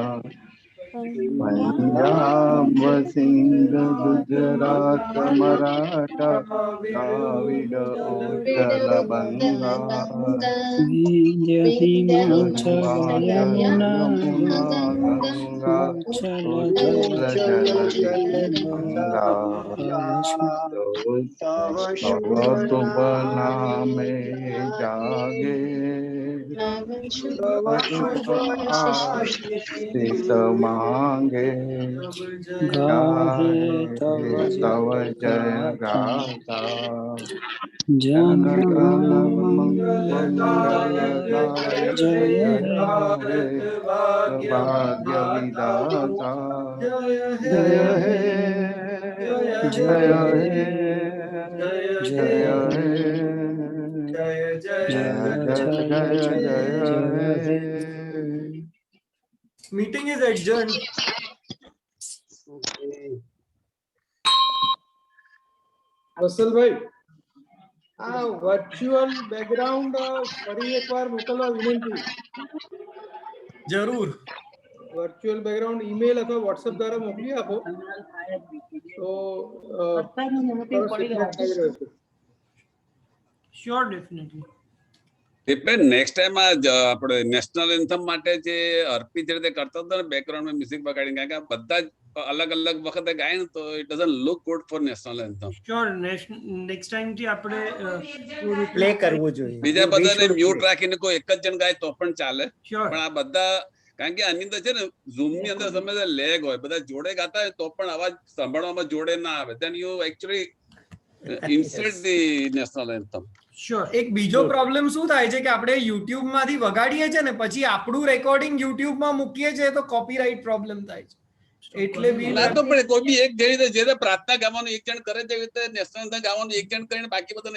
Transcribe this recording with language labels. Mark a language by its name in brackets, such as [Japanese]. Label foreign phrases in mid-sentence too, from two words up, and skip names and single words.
[Bangla] পাঞ্জাব সিন্ধ গুজরাট মারাঠা দ্রাবিড় উৎকল বঙ্গ, হিমাচল যমুনা গঙ্গা উৎকল গঙ্গা, শুভ নামে জাগে শীস মাঙ্গে গাহে তব জয় গাথা, জন গণ মঙ্গলদায়ক জয় হে ভাগ্য বিধাতা, জয় হে জয় হে জয় হে জয় জয়. [English] Meeting is adjourned. Okay. [Gujarati] વસલભાઈ આ [English] virtual background [Gujarati] ફરી એકવાર મોકલવા વિનંતી. જરૂર. [English] virtual background [Gujarati] ઈમેલ અથવા વોટ્સએપ દ્વારા મોકલી આપો તો [English] Sure, definitely. [Gujarati] દીપેન [English] next time [Gujarati] આપણે [English] national anthem [Gujarati] માટે જે અર્પિત રીતે કરતો હતો ને બેકગ્રાઉન્ડમાં મ્યુઝિક વગાડીને, કારણ કે બધા જ અલગ અલગ વખતે ગાય ને તો [English] it doesn't look good for national anthem. Sure, next time [Gujarati] થી આપણે પ્લે કરવું જોઈએ. બીજા બધાને મ્યુટ રાખીને કોઈ એક જ જણ ગાય તો પણ ચાલે, Sure. પણ આ બધા કારણ કે આની અંદર છે ને ઝૂમ ની અંદર સમય લેગ હોય, બધા જોડે ગાતા હોય તો પણ અવાજ સાંભળવામાં જોડે ના આવે, [English] then you actually insult the national anthem. Sure. [Gujarati] એક બીજો પ્રોબ્લેમ શું થાય છે કે આપણે યુટ્યુબ માંથી વગાડીએ છીએ ને પછી આપણું રેકોર્ડિંગ યુટ્યુબ માં મૂકીએ છીએ તો [English] copyright problem [Gujarati] થાય છે. એટલે બી ના તો પણ કોઈ બી એક જે રીતે પ્રાર્થના ગાવાનું એક જણ કરે છે એવી રીતે [English] national anthem [Gujarati] ગાવાનું એક જણ કરીને બાકી બધા